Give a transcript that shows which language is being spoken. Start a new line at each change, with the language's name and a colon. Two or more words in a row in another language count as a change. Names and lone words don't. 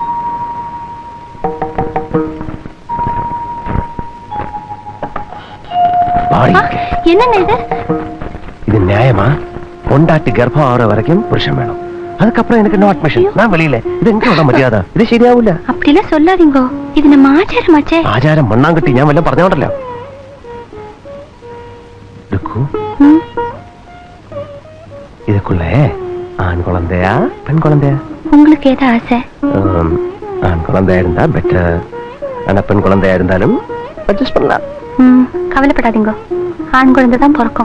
Tamil: என்னங்க இது? இது நியாயமா? பொண்டாட்டி கர்ப்பம் ஆகிற வரைக்கும் புருஷன் வேணும், அதுக்கப்புறம் எனக்கு
English: no admission.
Tamil: நான் வெளியில. இது எங்க மரியாதை? இது ശരിയാവില്ല. அப்படிலாம் சொல்லாதீங்க, இது நம்ம ஆச்சாரமாச்சே.
Malayalam: ആചാരം മണ്ണാങ്കട്ടി ഞാൻ വല്ല പറഞ്ഞോണ്ടല്ലോ.
Tamil: இதுக்குள்ள ஆண் குழந்தையா பெண் குழந்தையா? உங்களுக்கு ஏதா ஆசை? ஆண் குழந்தையா இருந்தா பெட்டர், ஆனா பெண் குழந்தையா இருந்தாலும் அட்ஜஸ்ட் பண்ணலாம். கவலைப்படாதீங்க, ஆண் குழந்தை தான் பிறக்கும்.